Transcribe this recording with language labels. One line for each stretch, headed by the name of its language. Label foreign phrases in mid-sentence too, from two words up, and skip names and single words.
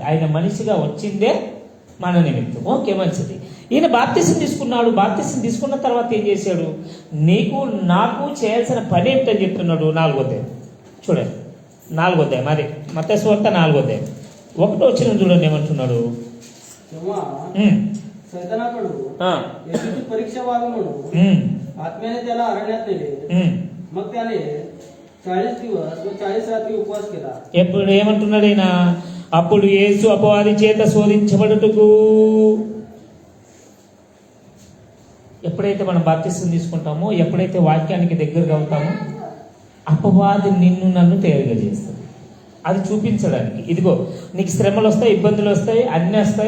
Telugu: ఆయన మనిషిగా వచ్చిందే మన నిమిత్తం. ఓకే, మంచిది. ఈయన బాప్తిసం తీసుకున్నాడు. బాప్తిసం తీసుకున్న తర్వాత ఏం చేశాడు? నీకు నాకు చేయాల్సిన పని ఏంటని చెప్తున్నాడు. 4వ అధ్యాయం చూడండి, 4వ అధ్యాయం మరి మత్తయి సువార్త 4వ అధ్యాయం 1వ వచనం చూడండి ఏమంటున్నాడు.
Marathi: सैतानाकडून येशूची परीक्षा व्हावी म्हणून आत्म्याने त्याला अरण्यात नेले. मग त्याने 40 दिवस व 40 रात्री उपवास केला.
Telugu: ఎప్పుడు ఏమంటున్నాడు ఆయన? అప్పుడు యేసు అపవాది చేత శోధించబడుటకు. ఎప్పుడైతే మనం బాప్తిసం తీసుకుంటామో, ఎప్పుడైతే వాక్యానికి దగ్గరగా అవుతామో, అపవాది నిన్ను నన్ను తయారుగా చేస్తాడు. అది చూపించడానికి, ఇదిగో నీకు శ్రమలు వస్తాయి, ఇబ్బందులు వస్తాయి, అన్నీ వస్తాయి.